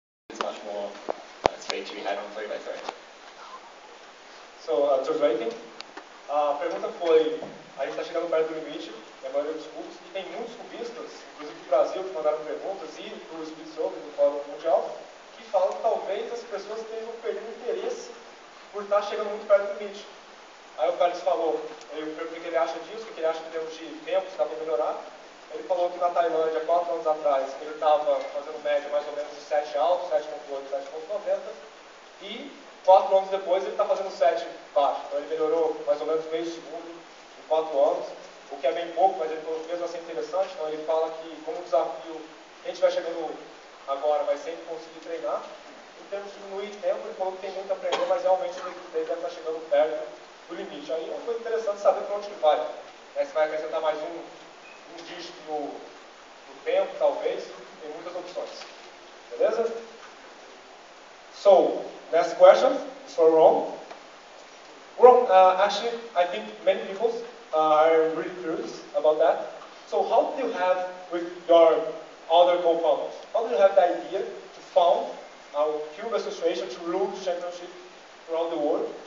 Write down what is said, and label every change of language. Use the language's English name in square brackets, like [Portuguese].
[English] It's much more straight to be had on play by play. So, translating, [Portuguese] a pergunta foi, a gente está chegando perto do limite, a maioria dos cubos, e tem muitos cubistas, inclusive do Brasil, que mandaram perguntas, e do Espírito do Fórum Mundial, que falam que talvez as pessoas tenham perdido interesse por estar chegando muito perto do limite. Aí o Carlos falou, eu perguntei o que ele acha disso, o que ele acha em termos de tempo, se dá para melhorar. Ele falou que na Tailândia, 4 anos atrás, ele estava fazendo média mais ou menos de 7 alto, 7.8, 7.90, e 4 anos depois ele está fazendo 7 baixo. Então ele melhorou mais ou menos meio segundo em 4 anos, o que é bem pouco, mas ele falou que mesmo assim interessante. Então ele fala que, como desafio, quem estiver chegando agora vai sempre conseguir treinar. Em termos de diminuir tempo, ele falou que tem muito a aprender, mas realmente ele deve estar chegando perto do limite. Aí é uma coisa interessante saber para onde que vai. Né? Se vai acrescentar mais um dígito no tempo, talvez, tem muitas opções. Beleza? [English] So, next question is for Ron. Ron, actually, I think many people are really curious about that. So, how did you have with your other co-founders? How did you have the idea to found a Cube Association to rule the championship around the world?